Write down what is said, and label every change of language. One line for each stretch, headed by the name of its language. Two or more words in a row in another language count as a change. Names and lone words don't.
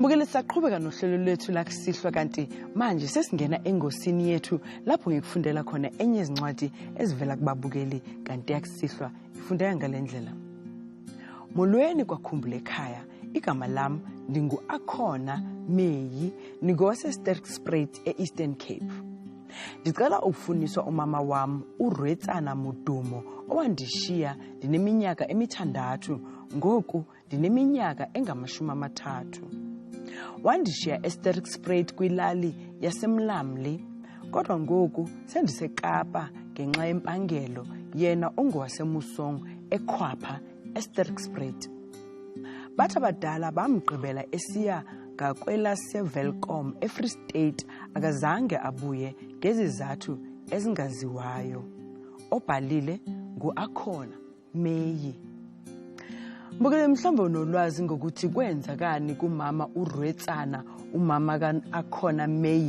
Zulu: Mbukele saqhubeka nohlelo lwethu la kusihlwa kanti manje sesingena engosini yethu lapho ngikufundela khona enye izincwadi ezivela kubabukeli kanti yakusihlwa ifundeka ngalendlela.
Xhosa: Molweni kwakhumbula ekhaya, igama lami ndingu-Akhona Meyi, ngingowase-Sterkspruit e-Eastern Cape. Ndicela ukufuniswa umama wami uRwetsana Mudumo owandishiya ndineminyaka emithandathu, ngoku ndineminyaka engamashumi-30. Wandishiya eSterkspruit kwilali yaseMlamli, kodwa ngoku sendiseKapa ngenxa yempangelo yena ongowaseMusong eKwapha eSterkspruit. Bathi abadala bamgqibela esiya ngakwelaseVelkom eFree State akazange abuye ngezizathu ezingaziwayo. Obhalile ngu-Akhona Meyi.
Zulu: Mbukele mhlawumbe unolwazi ngokuthi kwenzakani kumama uRwetsana umama ka-Akhona Meyi.